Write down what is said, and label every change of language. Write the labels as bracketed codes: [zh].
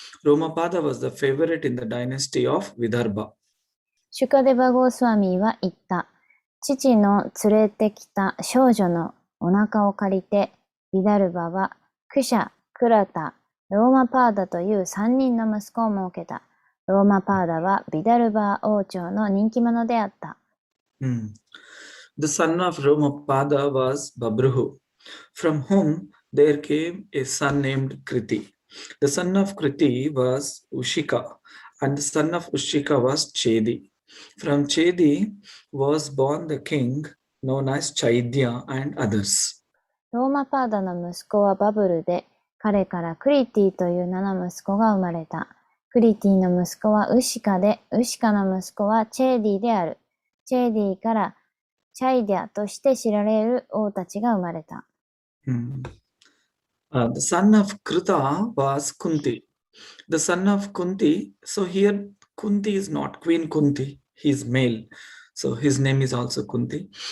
[en] Romapada was the favorite in the dynasty of Vidarbha. [ja] シュカデバ・ゴースワミーは言った。父の連れてきた少女のお腹を借りて、ビダルバはクシャ、クラタ、ローマパーダという3人の息子を設けた。ローマパーダはビダルバ王朝の人気者であった。 [en] The son of Romapada was Babruhu, from whom there came a son named Kriti. The son of Kriti was Ushika, and the son of Ushika was Chedi. From Chedi was born the king known as Chaidya and others. [ja] ローマパーダの息子はバブルで、彼からクリティという名の息子が生まれた。クリティの息子はウシカで、ウシカの息子はチェーディである。チェーディからチャイディアとして知られる王たちが生まれた。 [en] The son of Krita was Kunti. The son of Kunti, so here Kunti is not Queen Kunti, he is male. So his name is also Kunti.